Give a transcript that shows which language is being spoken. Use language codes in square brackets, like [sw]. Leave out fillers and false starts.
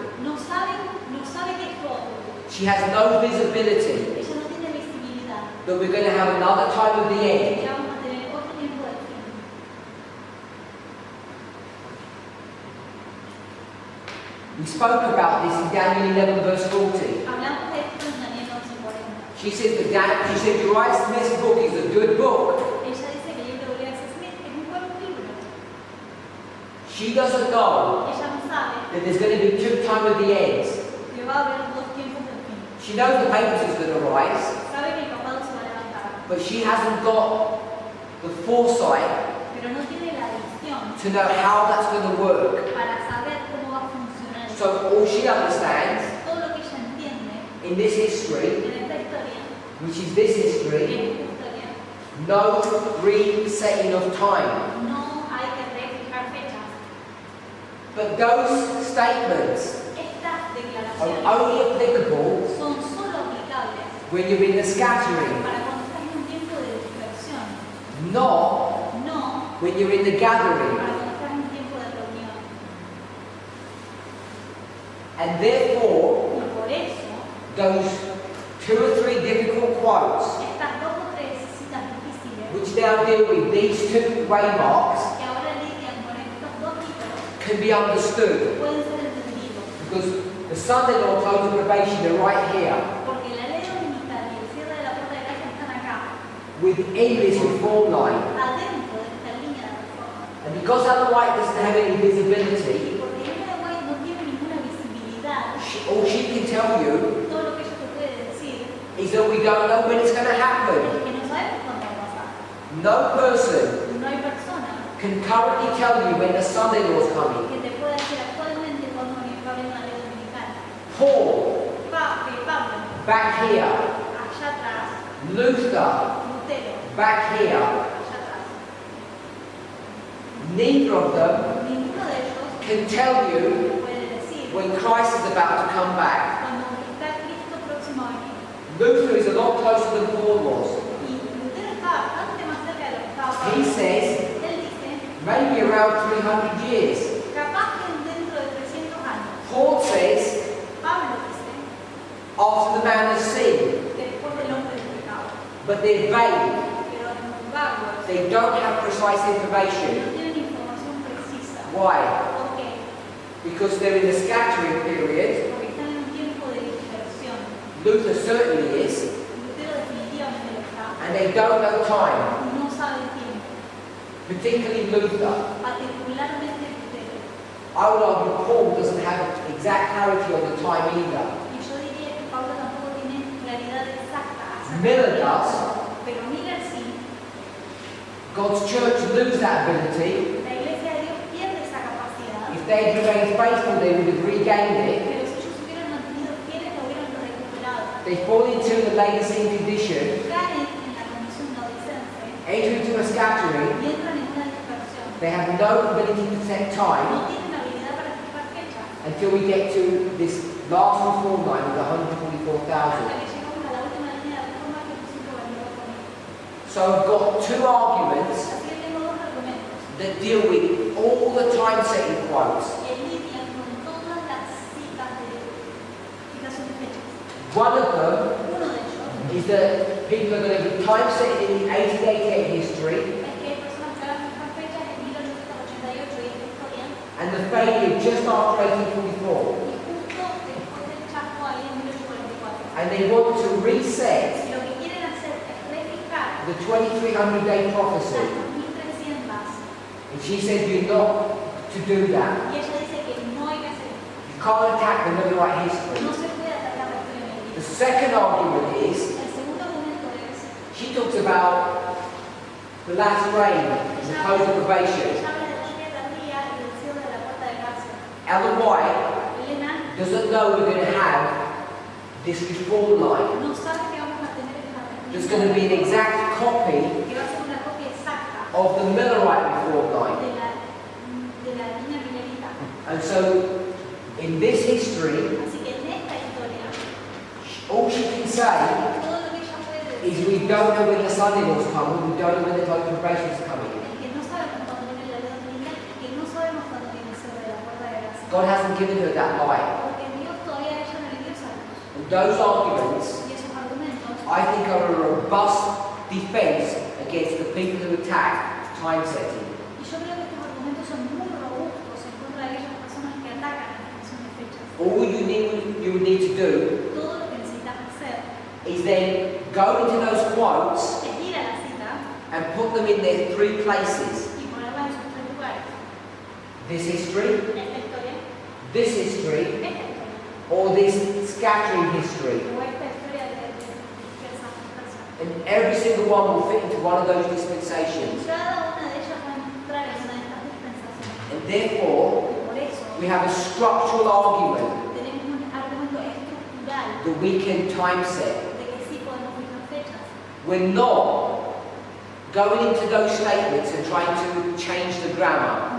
[es] no sabe que esto va a ocurrir. [en] She has no visibility [es] Ella no tiene visibilidad. [en] that we're going to have another time of the end. [es] Ya vamos a tener otro tiempo del fin. [en] We spoke about this in Daniel 11 verse 40. [es] Hablamos de esto en Daniel 11:40. [en] She said Uriah Smith's book is a good book. [es] Ella dice que el libro de Uriah Smith es un buen libro. [en] She doesn't know [es] Ella no sabe [en] that there's going to be two time of the ends. [es] que va a haber dos tiempos del fin. [en] She knows the papers is going to rise, [es] Sabe que el papado se va a levantar, [en] but she hasn't got the foresight [es] pero no tiene la visión [en] to know how that's going to work. [es] para saber cómo va a funcionar. [en] So all she understands [es] Todo lo que ella entiende [en] in this history, [es] en esta historia, [en] which is this [es] en [en] history, [es] esta historia, [en] no resetting of time. [es] no hay que refijar fechas. [en] But those statements [es] Estas [en] are [es] declaraciones [en] only applicable [es] son solo aplicables [en] when you're in the scattering, [es] para cuando estás en un tiempo de dispersión, [en] not [es] no [en] when you're in the gathering. [es] para cuando estás en tiempo de reunión. [en] And therefore, [es] Y por eso, [en] those 2 or 3 difficult quotes, [es] estas 2 o 3 citas difíciles [en] which now deal with these 2 waymarks, [es] que ahora lidian con estos 2 títulos [en] can be understood. [es] pueden ser entendidos. [en] Because the Sunday law, close of probation, are right here. [es] Porque la ley dominical y el cierre de la puerta de casa están acá, [en] Within this reform line. [es] adentro de esta línea de reforma. [en] And because Ellen White doesn't have any visibility, [es] Y porque Ellen White no tiene ninguna visibilidad, [en] all she can tell you [es] todo lo que ella te puede decir [en] is that we don't know when it's going to [es] es [en] happen. [es] que no sabemos cuándo va a pasar. [en] No person [es] No hay persona [en] can currently tell you when the Sunday law is coming. [es] que te pueda decir actualmente cuándo va a haber una ley dominical. [en] Paul, [es] Pablo, [en] back here. [es] allá atrás, [en] Luther, [es] Lutero, [en] back here. [es] allá atrás. [en] Neither of them [es] Ninguno de ellos [en] can tell you [es] te puede decir [en] when Christ is about to come back. [es] cuando está Cristo próximo a venir. [en] Luther is a lot closer than Paul was. [es] Y Lutero está bastante más cerca de lo que estaba [en] He [es] Pablo. [en] says [es] Él dice, [en] maybe around 300 years. [es] capaz que dentro de 300 años. [en] Paul says [es] Pablo dice, [en] after the man has sinned. [es] después del hombre del pecado. [en] But they're vague. [es] Pero es muy vago. [en] They don't have precise [es] No [en] information. [es] tienen información precisa. [en] Why? [es] ¿Por qué? [en] Because they're in the scattering period. [es] Porque están en un tiempo de dispersión. [en] Luther certainly is. [es] Lutero definitivamente lo está. [en] And they don't know time. [es] Y no sabe el tiempo. [en] Particularly Luther. [es] Particularmente Lutero. [en] I would argue Paul doesn't have exact clarity on the time either. [es] Y yo diría que Pablo tampoco tiene claridad exacta acerca [en] Miller [es] del [en] does. [es] tiempo. Pero Miller sí. [en] God's church lose that ability. [es] La iglesia de Dios pierde esa capacidad. [en] If they had remained faithful, they would have regained it. [es] Pero si ellos hubieran mantenido fieles, lo hubieran recuperado. [en] They fall into the Laodicean condition, [es] Caen en la condición laodicense [en] enter into a scattering. [es] y entran en una dispersión. [en] They have no ability to set time [es] No tienen habilidad para fijar fechas. [en] until we get to this last reform line of the [es] Hasta [en] 144,000. [es] que llegamos a la última línea de reforma que Jesucristo vendió conmigo. [en] So I've got 2 arguments [es] Así que tengo 2 argumentos [en] that deal with all the time setting quotes. [es] que lidian con todas las citas de fijación de fechas. [en] One of them [es] Uno de ellos [en] is that people are going to be time setting in the 1888 history [es] es que hay personas que van a fijar fechas en 1888 y esta historia, [en] and the failure just after 1844. [es] y justo después del chasco ahí en 1844. [en] And they want to reset [es] Y lo que quieren hacer es refijar [en] the 2300-day [es] las [en] prophecy. [es] 2300 [en] And she says you're not to do that. [es] y ella dice que no hay que hacer esto. [en] You can't attack the Millerite history. [es] No se puede atacar la historia [en] The [es] bíblica. [en] second argument is [es] El segundo argumento es, [en] she talks about the last reign, the close of probation. [es] ella habla de la línea tardía y del cierre de la puerta de cárcel. [en] Ellen White [es] Elena [en] doesn't know we're going to have this reform line. [es] no sabe que vamos a tener [en] There's going to be an exact copy [es] que va a ser una copia exacta [en] of the Millerite reform line. [es] de la línea milerita. [en] And so, in this history, [es] Así que en esta historia, [en] all she can say [es] todo lo que ella puede [en] is [es] decir [en] we don't know when the Sunday laws come, we don't know when the close of probation is coming. [es] es que no sabemos cuándo viene la ley dominical y que no sabemos cuándo viene el cierre de la puerta de gracia. [en] God hasn't given her that light. [es] Porque Dios todavía a ella no le dio esa luz. [en] And those arguments, [es] Y esos argumentos [en] I think, are a robust defense against the people who attack time setting. [es] Y yo creo que estos argumentos son muy robustos en contra de aquellas personas que atacan la fijación de fechas. [en] All you would need to do [es] Todo lo que necesitas hacer [en] is then go into those quotes [es] es ir a la cita [en] and put them in their 3 places. [es] y ponerla en sus 3 lugares. [en] This history, [es] Esta historia, [en] this history, [es] esta historia, [en] or this scattering history. [es] o esta historia de dispersas. [en] And every single one will fit into one of those dispensations. [es] Cada una de ellas va a entrar en una de estas dispensaciones. [en] And therefore, [es] Y por eso [en] we have a structural argument [es] tenemos un argumento estructural [en] that we can time set. [es] de que sí podemos fijar fechas. [en] We're not going into those statements and trying to change the grammar.